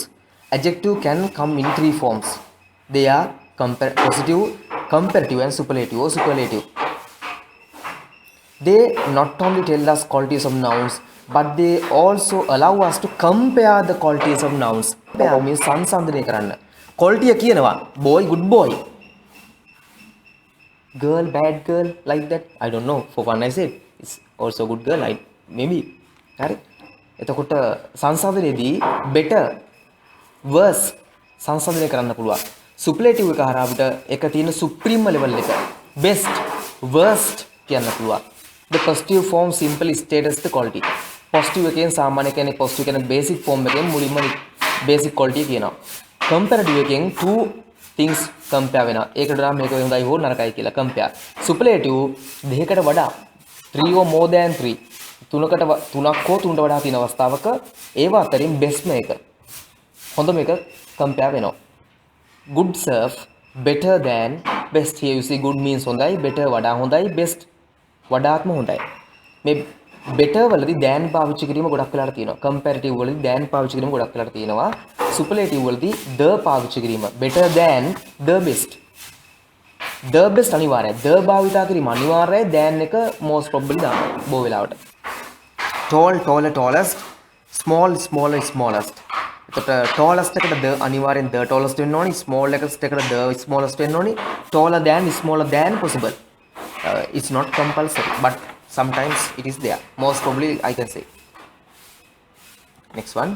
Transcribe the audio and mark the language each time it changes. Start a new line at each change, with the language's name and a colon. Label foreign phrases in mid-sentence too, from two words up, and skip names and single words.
English: Adjective can come in three forms. They are positive, comparative, and superlative or superlative. They not only tell us qualities of nouns, but they also allow us to compare the qualities of nouns. Compare means
Sinhala: සංසන්දනය කරන්න.
English: Quality කියනවා boy, good boy. Girl, bad girl, like that. I don't know. For one I said it's also good girl. Maybe.
Sinhala: හරි. එතකොට සංසන්දනයේදී
English: better, worse
Sinhala: සංසන්දනය කරන්න පුළුවන්. Superlative එක හරහා අපිට එක තියෙන
English: supreme level
Sinhala: එක
English: best, worst
Sinhala: කියන්න පුළුවන්.
English: The positive form simply states the quality.
Sinhala: Positive එකෙන් සාමාන්‍ය කියන්නේ positive කියන
English: basic form
Sinhala: එකෙන් මුලින්ම
English: basic quality
Sinhala: කියනවා.
English: Comparative එකෙන් two things compare වෙනවා.
Sinhala: ඒකට නම් මේක හොඳයි හෝ නරකයි කියලා compare. Superlative දෙකකට වඩා
English: 3 or more than 3
Sinhala: තුනක් හෝ තුනට වඩා තියෙන අවස්ථාවක ඒව අතරින් best එක හොඳම එක compare වෙනවා.
English: Good serve better than best. Here you see good means හොඳයි, better
Sinhala: වඩා හොඳයි,
English: best
Sinhala: වඩාත්ම හොඳයි. මේ better වලදී than පාවිච්චි කිරීම ගොඩක් වෙලාට තියෙනවා. comparative වලදී than පාවිච්චි කිරීම ගොඩක් වෙලාට තියෙනවා. superlative වලදී the පාවිච්චි කිරීම
English: better than the best. the best
Sinhala: අනිවාර්යයි. the භාවිතා කිරීම අනිවාර්යයි. than එක
English: most probably
Sinhala: දානවා බොහෝ වෙලාවට.
English: tall, taller, tallest, small, smaller, smallest.
Sinhala: එතකොට tallest එකට the අනිවාර්යෙන්
English: the tallest
Sinhala: වෙන්න ඕනි. small එකට
English: the smallest
Sinhala: වෙන්න ඕනි.
English: taller than, smaller than possible. It's not compulsory, but sometimes it is there. Most probably I can say. Next one.